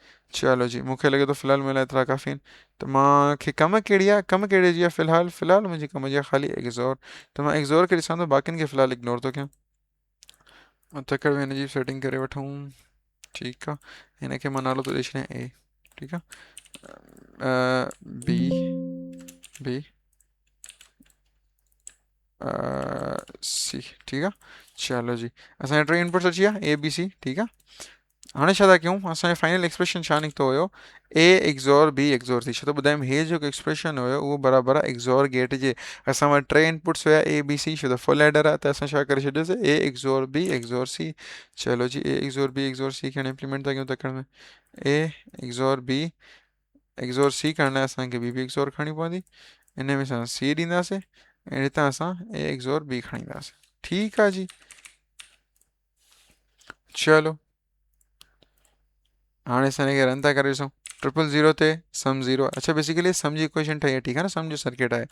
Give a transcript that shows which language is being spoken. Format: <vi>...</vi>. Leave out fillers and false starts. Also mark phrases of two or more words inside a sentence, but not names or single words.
<sd>चलो जी, मूंखे लॻे थो फ़िलहालु मुंहिंजे लाइ एतिरा काफ़ी आहिनि। त मूंखे कम कहिड़ी आहे, कम कहिड़े जी आहे फ़िलहालु मुंहिंजी कम जी आहे ख़ाली एक्सोर। त मां एक्सोर खे ॾिसां थो, बाक़ियुनि खे फ़िलहालु इग्नोर थो कयां। तकर हिन जी सेटिंग करे वठूं। ठीकु आहे। हिनखे मां नालो थो ॾेई छॾियां ए। ठीकु आहे। बी बी सी। ठीकु आहे। चलो जी, असांजा 3 इनपुट्स अची विया ABC। ठीकु आहे। हाणे छा था कयूं, असांजो</sd> <en>final expression</en> <sd>छा निकितो हुयो,</sd> <en>A XOR B XOR C.</en> <sd>छो त ॿुधायमि हे जेको एक्सप्रेशन हुयो उहो बराबरि आहे</sd> <en>XOR gate</en> <sd>जे। असां वटि 3 इनपुट्स हुया ABC, छो त</sd> <en>full adder</en> <sd>आहे त असां छा करे छॾियोसीं,</sd> <en>A XOR B XOR C.</en> <sd>चलो जी,</sd> <en>A XOR B XOR C</en> <sd>खे हाणे इम्प्लीमेंट था कयूं तकड़ में।</sd> <en>A XOR B XOR C</en> <sd>करण लाइ असांखे</sd> <en>B XOR</en> <sd>खणणी पवंदी। इन में असां सी ॾींदासीं ऐं हितां असां</sd> <en>A XOR B</en> <sd>खणींदासीं। ठीकु आहे जी। चलो हाणे असां हिनखे रन था करे ॾिसूं। 000 ते सम 0। अच्छा, बेसिकली सम जी इक्वेशन ठाही आहे। ठीकु आहे न, सम जो सर्किट आहे।</sd>